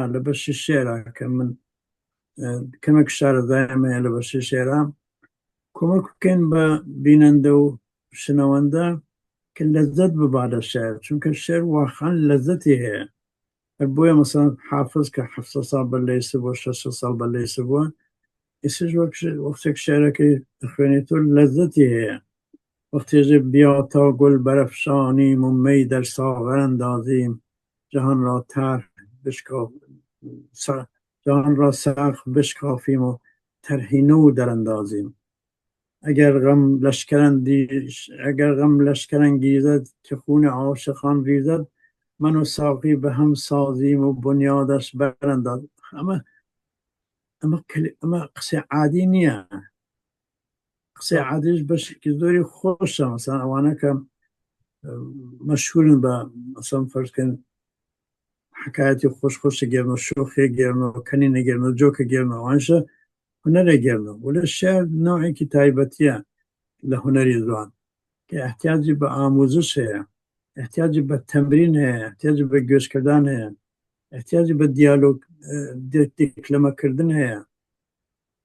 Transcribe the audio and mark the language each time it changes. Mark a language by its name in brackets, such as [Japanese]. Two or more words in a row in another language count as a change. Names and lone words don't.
[Southern Kurdish] لە بەشی شێرە کە من کەمێک شارەزایەمەیە لە بەشی شێرە کۆمەک بکەین بە بینەندە و شنەوەندە کە لەزەت ببا لە شێر چونکە شێر واقعاً لەزەتی هەیە هەر بۆیە مەسەڵەن حافز کە 700 ساڵ بەرلەیسە بۆ 600 ساڵ بەرلەیسە بووە ئێستش وەختێک شێرەکەی دەخوێنێتەوە لەزەتی هەیە وەختێژێ بیاتەوە [Persian] گوڵ بەرەفشانیم و مەی دەر ساغر ئەندازیم جهان را تر جهان را سقف بشکافیم و طرحی نو دراندازیم اگر غم لشکر انگیزد که خون عاشقان ریزد من و ساقی به هم سازیم و بنیادش براندازیم [Southern Kurdish] اما قصه عادی نییە قسە عادیش بەشێکی زۆری خۆشە مەسەڵەن ئەوانە کە مەشهورن بە مەسەڵەن فەرزکەن حکایەتی خۆش گێرنەوە شۆخێ گێرنەوە کەنینە گێرنەوە جۆکە گێرنەوە ئەوانشە هونەرە گێرنەوە وەلە شێر نوعێکی تایبەتیە لە هونەری زوان کە احتیاجی بە ئاموزش هەیە احتیاجی بە تەمرین هەیە احتیاجی بە گوێشکردان هەیە احتیاجی بە دیالۆگ دیکلەمەکردن هەیە